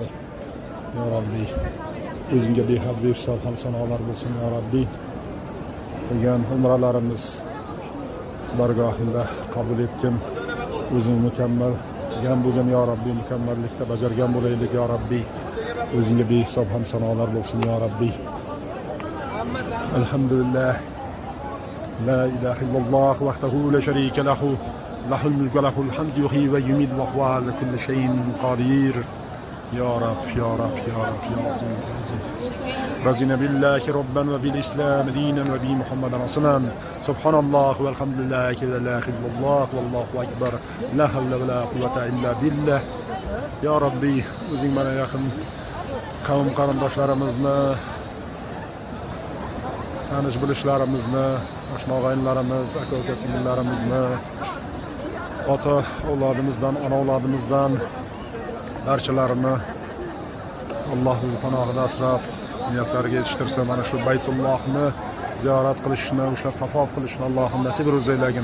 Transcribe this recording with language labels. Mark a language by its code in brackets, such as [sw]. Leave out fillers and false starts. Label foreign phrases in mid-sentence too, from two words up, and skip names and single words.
[ar] يا ربي, [uz] o'zingga behad behisob ham sanolar bo'lsin [ar] يا ربي. [uz] Degan umralarimiz bargohingda qabul etgin. O'zing mukammal gan bo'lgan [ar] يا ربي, [uz] mukammallikda bajargan bo'laylik [ar] يا ربي. [uz] O'zingga behisob ham sanolar bo'lsin [ar] يا ربي. [uz] Alhamdulillah. [ar] لا إله إلا الله وحده لا شريك له. له الملك وله الحمد يحيي ويميت وهو على كل شيء قدير. يا رب، يا رب، يا رب، يا عظيم، عظيم. رضينا بالله ربا وبالإسلام دينا وبمحمد رسولا. سبحان الله والحمد لله ولا إله إلا الله والله أكبر. لا حول ولا قوة إلا بالله. يا ربي, [uz] o'zing mana yaqin qavm qarindoshlarimizni, tanish bilishlarimizni, oshna og'aynilarimiz, aka-uka singillarimizni, ota avlodimizdan, ona avlodimizdan barchalarini Allohning panohida asrab, niyatlariga yetishtirsa, mana shu Baytullohni ziyorat qilishni, o'sha tavof qilishni Allohim nasib etsin.